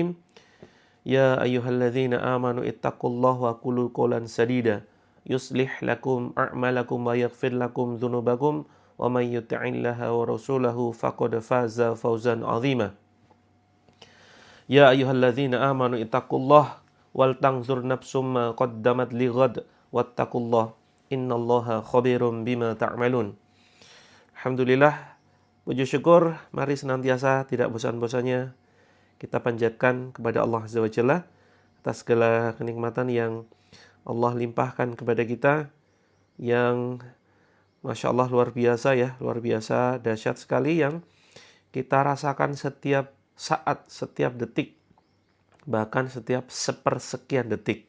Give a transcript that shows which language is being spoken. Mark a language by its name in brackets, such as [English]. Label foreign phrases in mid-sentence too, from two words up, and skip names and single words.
[Arabic] يا أيها الذين آمنوا اتقوا الله وقولوا قولا سديدا يصلح لكم أعمالكم ويغفر لكم ذنوبكم ومن يطع الله ورسوله فقد فاز فوزا عظيما. يا أيها الذين آمنوا اتقوا الله ولتنظر نفس ما قدمت لغد واتقوا الله إن الله خبير بما تعملون. [Indonesian] Alhamdulillah, puji syukur mari senantiasa tidak bosan-bosannya kita panjatkan kepada Allah [Arabic] عز وجل [Indonesian] atas segala kenikmatan yang Allah limpahkan kepada kita, yang [Arabic] ما شاء الله [Indonesian] luar biasa ya, luar biasa, dahsyat sekali, yang kita rasakan setiap saat, setiap detik, bahkan setiap sepersekian detik.